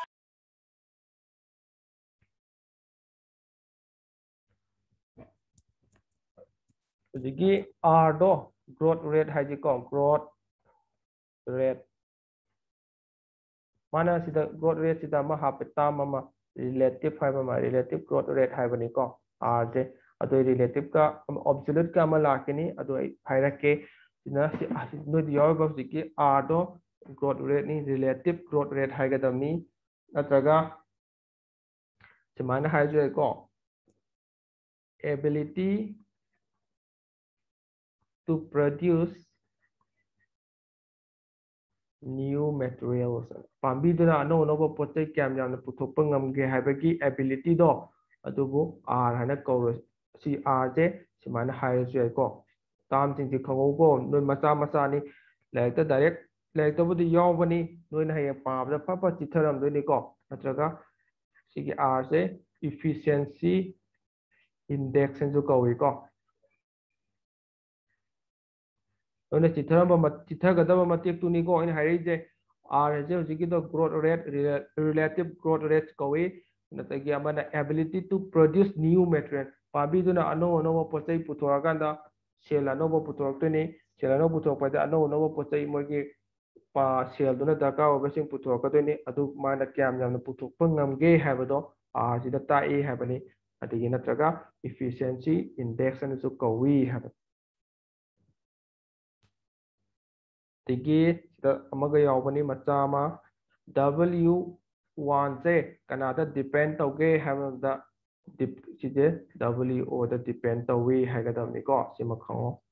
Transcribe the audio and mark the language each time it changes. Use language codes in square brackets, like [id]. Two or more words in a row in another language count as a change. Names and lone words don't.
[mni] ꯍꯧꯖꯤꯛꯀꯤ R ꯗꯣ [en] growth rate [mni] ꯍꯥꯏꯁꯤꯀꯣ [en] growth rate [mni] ꯃꯥꯅ ꯁꯤꯗ [en] growth rate [mni] ꯁꯤꯗ ꯑꯃ ꯍꯥꯞꯄꯦ ꯇꯥꯝ ꯑꯃ relative ꯍꯥꯏꯕ ꯑꯃ [en] relative growth rate [mni] ꯍꯥꯏꯕꯅꯤꯀꯣ R ꯁꯦ ꯑꯗꯣ relative ꯀ absolute ꯀ ꯑꯃ ꯂꯥꯛꯀꯅꯤ ꯑꯗꯣ ꯑꯩ ꯍꯥꯏꯔꯛꯀꯦ ꯁꯤꯅ ꯅꯣꯏꯗ ꯌꯥꯎꯔꯤꯕ ꯍꯧꯖꯤꯛꯀꯤ R ꯗꯣ [en] growth rate [mni] ꯅꯤ [en] relative growth rate [mni] ꯍꯥꯏꯒꯗꯕꯅꯤ ꯅꯠꯇ꯭ꯔꯒ ꯁꯨꯃꯥꯏꯅ ꯍꯥꯏꯔꯁꯨ ꯌꯥꯏꯀꯣ [en] ability to produce new materials [mni] ꯄꯥꯝꯕꯤꯗꯨꯅ ꯑꯅꯧ ꯑꯅꯧꯕ ꯄꯣꯠ ꯆꯩ ꯀꯌꯥꯝ ꯌꯥꯝꯅ ꯄꯨꯊꯣꯛꯄ ꯉꯝꯒꯦ ꯍꯥꯏꯕꯒꯤ ꯑꯦꯕꯤꯂꯤꯇꯤꯗꯣ ꯑꯗꯨꯕꯨ R ꯍꯥꯏꯅ ꯀꯧꯔꯣ ꯁꯤ R ꯁꯦ ꯁꯨꯃꯥꯏꯅ ꯍꯥꯏꯔꯁꯨ ꯌꯥꯏꯀꯣ ꯇꯥꯝꯁꯤꯡꯁꯦ ꯈꯪꯍꯧꯀꯣ ꯅꯣꯏ ꯃꯆꯥ ꯃꯆꯥꯅꯤ ꯂꯥꯏꯔꯤꯛꯇ ꯗꯥꯏꯔꯦꯛ ꯂꯥꯏꯔꯤꯛꯇꯕꯨꯗꯤ ꯌꯥꯎꯕꯅꯤ ꯅꯣꯏꯅ ꯍꯌꯦꯡ ꯄꯥꯕꯗ ꯐꯠ ꯐꯠ ꯆꯤꯊꯔꯝꯗꯣꯏꯅꯤꯀꯣ ꯅꯠꯇ꯭ꯔꯒ ꯁꯤꯒꯤ R ꯁꯦ [en] efficiency index [mni] ꯍꯥꯏꯅꯁꯨ ꯀꯧꯏꯀꯣ ꯅꯣꯏꯅ ꯆꯤꯊꯒꯗꯕ ꯃꯇꯦꯛꯇꯨꯅꯤꯀꯣ ꯑꯩꯅ ꯍꯥꯏꯔꯛꯏꯁꯦ R ꯍꯥꯏꯁꯦ ꯍꯧꯖꯤꯛꯀꯤꯗꯣ [en] growth rate relative growth rate [mni] ꯀꯧꯏ ꯑꯗꯒꯤ ꯑꯃꯅ [en] ability to produce new material [mni] ꯄꯥꯝꯕꯤꯗꯨꯅ ꯑꯅꯧ ꯑꯅꯧꯕ ꯄꯣꯠ ꯆꯩ ꯄꯨꯊꯣꯔꯀꯥꯟꯗ ꯁꯦꯜ ꯑꯅꯧꯕ ꯄꯨꯊꯣꯔꯛꯇꯣꯏꯅꯤ ꯁꯦꯜ ꯑꯅꯧꯕ ꯄꯨꯊꯣꯔꯛꯄ ꯍꯥꯏꯁꯦ ꯑꯅꯧ ꯑꯅꯧꯕ ꯄꯣꯠ ꯆꯩ ꯃꯣꯏꯒꯤ ꯁꯦꯜꯗꯨꯅ ꯗꯔꯀꯥꯔ ꯑꯣꯏꯕꯁꯤꯡ ꯄꯨꯊꯣꯔꯛꯀꯗꯣꯏꯅꯤ ꯑꯗꯨ ꯃꯥꯅ ꯀꯌꯥꯝ ꯌꯥꯝꯅ ꯄꯨꯊꯣꯛꯄ ꯉꯝꯒꯦ ꯍꯥꯏꯕꯗꯣ R ꯁꯤꯗ ꯇꯥꯛꯏ ꯍꯥꯏꯕꯅꯤ ꯑꯗꯒꯤ ꯅꯠꯇ꯭ꯔꯒ [en] efficiency index [mni] ꯑꯅꯁꯨ ꯀꯧꯏ ꯍꯥꯏꯕ ꯑꯗꯒꯤ ꯁꯤꯗ ꯑꯃꯒ ꯌꯥꯎꯕꯅꯤ ꯃꯆꯥ ꯑꯃ W1 ꯁꯦ ꯀꯅꯥꯗ ꯗꯤꯄꯦꯟ ꯇꯧꯒꯦ ꯍꯥꯏꯕꯗ ꯁꯤꯁꯦ WO ꯗ ꯗꯤꯄꯦꯟ ꯇꯧꯏ ꯍꯥꯏꯒꯗꯕꯅꯤꯀꯣ ꯁꯤꯃ ꯈꯪꯉꯣ